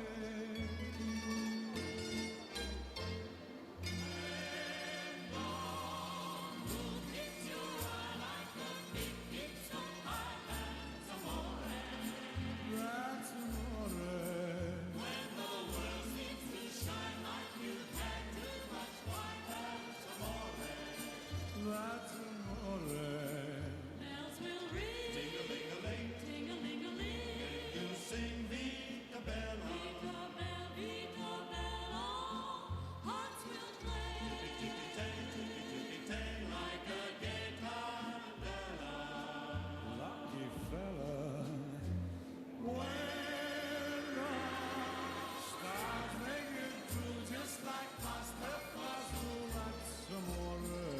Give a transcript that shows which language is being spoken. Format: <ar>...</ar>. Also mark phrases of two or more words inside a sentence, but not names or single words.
<en>That's amore. That's amore. Bells will ring, ting-a-ling-a-ling, ting-a-ling-a-ling. You sing</en> <it>Vita Bella, Vita Bella, Vita Bella.</it> <en>Hearts will play, ticky-ticky-tang, like a gay candela. Lucky fella. When the stars make it through, just like Pastefazol, that's amore.</en>